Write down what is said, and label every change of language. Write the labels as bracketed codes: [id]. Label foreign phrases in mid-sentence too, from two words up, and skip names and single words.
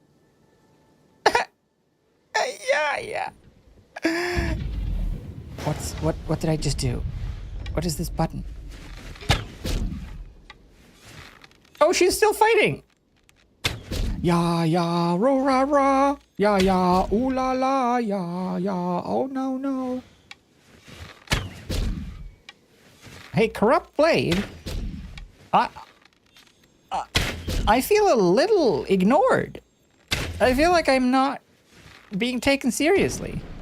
[en] Yeah. What did I just do? What is this button? Oh, she's still fighting. Yeah, ro ra ra. Yeah, ooh la la, yeah. Oh no. Hey, Corrupt Blade. I feel a little ignored. I feel like I'm not being taken seriously.